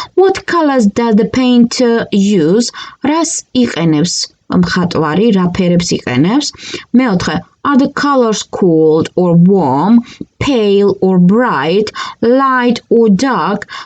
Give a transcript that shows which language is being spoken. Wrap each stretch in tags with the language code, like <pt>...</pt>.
<en>What colors does the painter use?</en> <ka>რას იყენებს მხატვარი, რა ფერებს იყენებს? მეოთხე,</ka> <en>are the colors cold or warm, pale or bright, light or dark?</en>